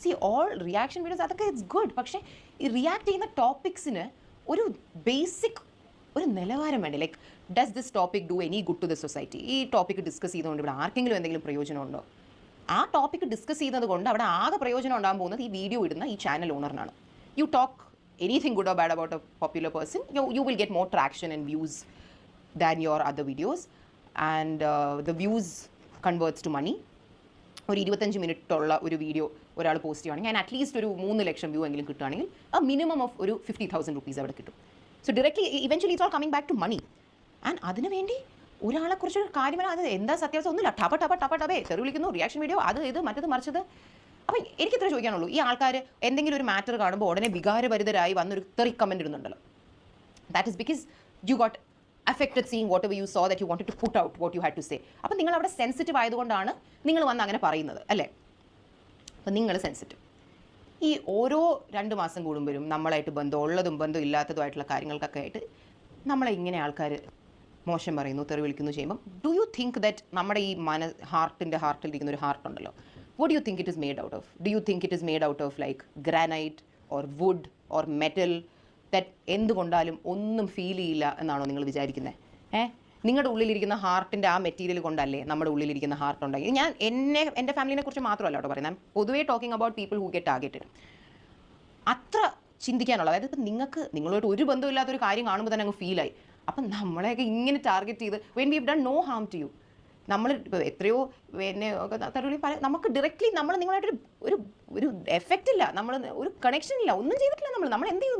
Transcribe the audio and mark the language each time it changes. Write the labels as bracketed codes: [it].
[ml] All reaction videos അതൊക്കെ [en] It's good. [ml] പക്ഷേ ഈ റിയാക്ട് ചെയ്യുന്ന ടോപ്പിക്സിന് ഒരു ബേസിക് ഒരു നിലവാരം വേണ്ടേ? [en] Like does this topic do any good to the society? [ml] ഈ ടോപ്പിക് ഡിസ്കസ് ചെയ്തുകൊണ്ട് ഇവിടെ ആർക്കെങ്കിലും എന്തെങ്കിലും പ്രയോജനമുണ്ടോ? ആ ടോപ്പിക് ഡിസ്കസ് ചെയ്യുന്നത് കൊണ്ട് അവിടെ ആകെ പ്രയോജനം ഉണ്ടാകാൻ പോകുന്നത് ഈ വീഡിയോ ഇടുന്ന ഈ channel ഓണറിനാണ്. [en] You talk anything good or bad about a popular person, you will get more traction and views than your other videos, and the views converts to money. [ml] ഒരു 25 മിനിറ്റ് ഉള്ള ഒരു വീഡിയോ ഒരാൾ post ചെയ്യുകയാണെങ്കിൽ ഞാൻ at least ഒരു 3 ലക്ഷം view എങ്കിലും കിട്ടുകയാണെങ്കിൽ ആ മിനിമം ഓഫ് ഒരു 50,000 rupees അവിടെ കിട്ടും. [en] So directly eventually it's all coming back to money. [ml] And അതിന് വേണ്ടി ഒരാളെക്കുറിച്ചൊരു കാര്യം അത് എന്താ സത്യാവസ്ഥ ഒന്നുമില്ല, ടപേ തെറി വിളിക്കുന്നു, റിയാക്ഷൻ വീഡിയോ, അത് ഇത് മറ്റത് മറിച്ചത്. അപ്പം എനിക്കിത്ര ചോദിക്കാനുള്ളൂ, ഈ ആൾക്കാർ എന്തെങ്കിലും ഒരു മാറ്റർ കാണുമ്പോൾ ഉടനെ വികാരഭരിതരായി വന്നൊരു തെറി comment ഇടുന്നുണ്ടല്ലോ. [en] That is because you got affected seeing whatever you saw that you wanted to put out what you had to say. [ml] അപ്പം നിങ്ങൾ അവിടെ സെൻസിറ്റീവ് ആയതുകൊണ്ടാണ് നിങ്ങൾ വന്ന് അങ്ങനെ പറയുന്നത് അല്ലേ? അപ്പം നിങ്ങൾ സെൻസിറ്റീവ്. ഈ ഓരോ 2 മാസം കൂടുമ്പോഴും നമ്മളായിട്ട് ബന്ധമുള്ളതും ബന്ധം ഇല്ലാത്തതുമായിട്ടുള്ള കാര്യങ്ങൾക്കൊക്കെ ആയിട്ട് നമ്മളെ ഇങ്ങനെ ആൾക്കാർ മോശം പറയുന്നു, തെറി വിളിക്കുന്നു ചെയ്യുമ്പം [en] do you think that [ml] നമ്മുടെ ഈ ഹാർട്ടിലിരിക്കുന്ന ഒരു ഹാർട്ട് ഉണ്ടല്ലോ, [en] what do you think it is made out of? Do you think it is made out of like granite or wood or metal that [ml] എന്തുകൊണ്ടാലും ഒന്നും ഫീൽ ചെയ്യില്ല എന്നാണോ നിങ്ങൾ വിചാരിക്കുന്നത്? നിങ്ങളുടെ ഉള്ളിലിരിക്കുന്ന ഹാർട്ടിൻ്റെ ആ മെറ്റീരിയൽ കൊണ്ടല്ലേ നമ്മുടെ ഉള്ളിലിരിക്കുന്ന ഹാർട്ട് ഉണ്ടായി. ഞാൻ എൻ്റെ ഫാമിലിനെ കുറിച്ച് മാത്രമല്ല കേട്ടോ പറയുന്നത്, പൊതുവേ [en] Talking about people who get targeted. [ml] അത്ര ചിന്തിക്കാനുള്ള, അതായത് ഇപ്പം നിങ്ങളോട്ട് ഒരു ബന്ധമില്ലാത്തൊരു കാര്യം കാണുമ്പോൾ തന്നെ അങ്ങ് ഫീലായി. അപ്പം നമ്മളെയൊക്കെ ഇങ്ങനെ ടാർഗറ്റ് ചെയ്ത് [en] when we have done no harm to you, [ml] നമ്മൾ ഇപ്പോൾ എത്രയോ എന്നെ തരുളി നമുക്ക് ഡയറക്റ്റ്ലി നിങ്ങളായിട്ടൊരു ഒരു ഒരു എഫക്റ്റ് ഇല്ല, നമ്മൾ ഒരു കണക്ഷൻ ഇല്ല, ഒന്നും ചെയ്തിട്ടില്ല. നമ്മൾ എന്ത് ചെയ്തു?